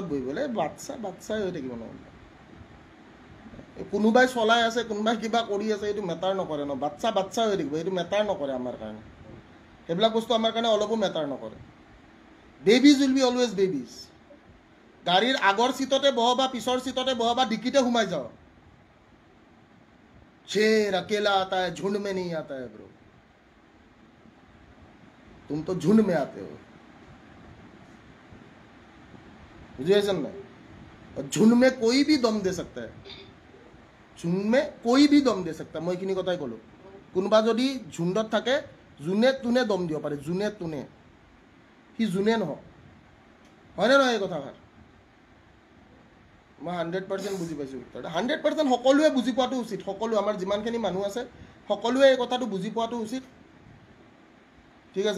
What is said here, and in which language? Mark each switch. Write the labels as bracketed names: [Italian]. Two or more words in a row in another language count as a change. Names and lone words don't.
[Assamese] বহিবলৈ বাচ্চাই হৈ থাকিব নহ'লে কোনোবাই চলাই আছে কোনোবাই কিবা কৰি আছে এইটো মেটাৰ নকৰে ন বাচ্চা হৈ থাকিব এইটো মেটাৰ নকৰে আমাৰ কাৰণে সেইবিলাক বস্তু আমাৰ কাৰণে অলপো মেটাৰ নকৰে [English] babies will be always babies [Assamese] গাড়ীৰ আগৰ চিটতে বহ বা পিছৰ চিটতে বহ বা ডিকিতে সোমাই যাওঁ [Hindi] शेर अकेला आता है, झुंड में नहीं आता है ब्रो। तुम तो झुंड में आते हो, बुझे नहीं? और झुंड में कोई भी दम दे सकता है, झुंड में कोई भी दम दे सकता है। [Assamese] मैं এইখিনি কথাই কলো, কোনোবা যদি ঝুণ্ডত থাকে যোনে তোনে দম দিব পাৰে, যোনে তোনে, সি যোনে নহওক, হয়নে নহয় এই কথাষাৰ? মই 100% বুজি পাইছোঁ ভিক্টৰদা, 100% সকলোৱে বুজি পোৱাটো উচিত। সকলো আমাৰ যিমানখিনি মানুহ আছে সকলোৱে এই কথাটো বুজি পোৱাটো উচিত, ঠিক আছে?